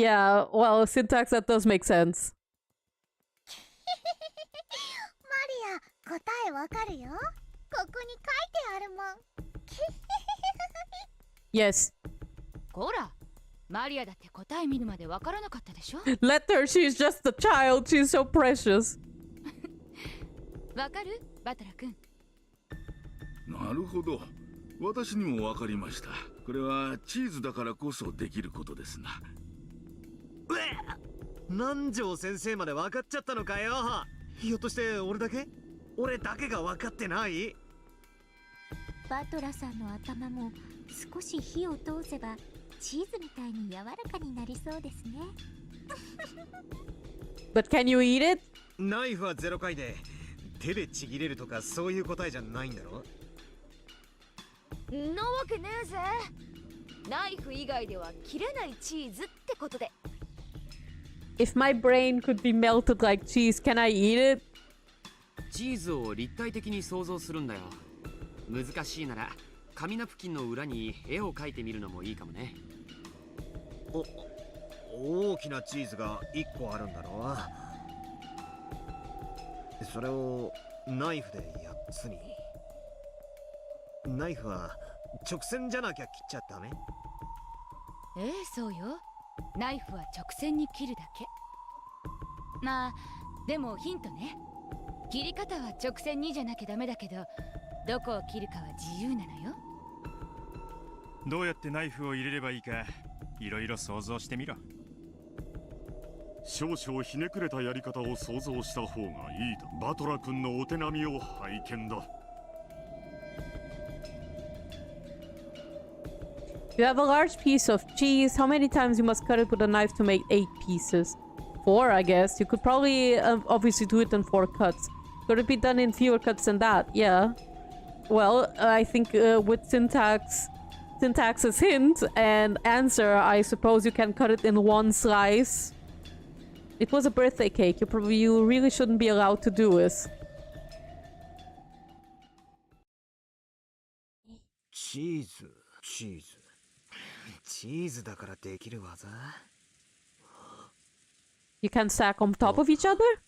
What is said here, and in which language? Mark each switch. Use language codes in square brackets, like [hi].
[en] Yeah, well, syntax, that does make sense. [ja] マリア、答えわかるよ。ここに書いてあるもん。 [en] Yes. [ja] こら、マリアだって答え見るまでわからなかったでしょ。 [en] Let her, she's just a child, she's so precious. [ja] わかる？バトラ君。なるほど。私にもわかりました。これはチーズだからこそできることですな。南條先生まで分かっちゃったのかよ。ひょっとして俺だけが分かってない？バトラさんの頭も少し火を通せばチーズみたいに柔らかになりそうですね。 [en] But can you eat it? [ja] ナイフは0回で手でちぎれるとかそういう答えじゃないんだろ。んなわけねえぜ。ナイフ以外では切れないチーズってことで。 [en] If my brain could be melted like cheese, can I eat it? [ja] チーズを立体的に想像するんだよ。難しいなら紙ナプキンの裏に絵を描いてみるのもいいかもね。大きなチーズが1個あるんだろ。それをナイフで8つに。ナイフは直線じゃなきゃ切っちゃダメ？そうよ。ナイフは直線に切るだけ。まあでもヒントね。切り方は直線にじゃなきゃダメだけど、どこを切るかは自由なのよ。どうやってナイフを入れればいいか、いろいろ想像してみろ。少々ひねくれたやり方を想像した方がいいだ。バトラ君のお手並みを拝見だ。 [en] You have a large piece of cheese. How many times you must cut it with a knife to make 8 pieces? 4, I guess. You could probably obviously do it in 4 cuts. Could it be done in fewer cuts than that? Yeah. Well, I think with syntax's hint and answer, I suppose you can cut it in 1 slice. It was a birthday cake. You really shouldn't be allowed to do this. Cheese. [ja] チーズだからできる技 [en] You can stack on top of each other?